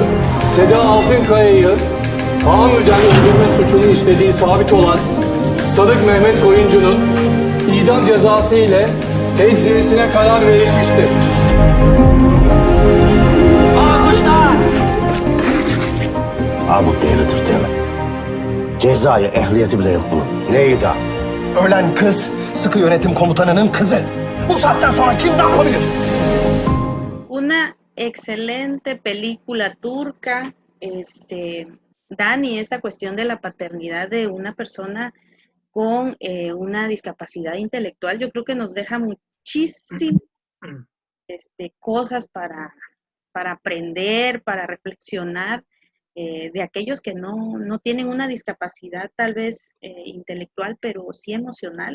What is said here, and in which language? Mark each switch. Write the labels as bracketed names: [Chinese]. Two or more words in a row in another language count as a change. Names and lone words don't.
[Turkish] Seda Altınkaya'yı tahammüden öldürme suçunu işlediği sabit olan Sadık Mehmet Koyuncu'nun idam cezası ile tecziyesine karar verilmiştir. Kuşlar! Bu delidir deli. Cezaya ehliyeti bile yok bu. Ne idam? Ölen kız sıkı yönetim komutanının kızı. Bu saatten sonra kim ne yapabilir? [Spanish] Una excelente película turca, Dani, esta cuestión de la paternidad de una persona con una discapacidad intelectual, yo creo que nos deja muchísimas cosas para aprender, para reflexionar, de aquellos que no tienen una discapacidad tal vez intelectual, pero sí emocional.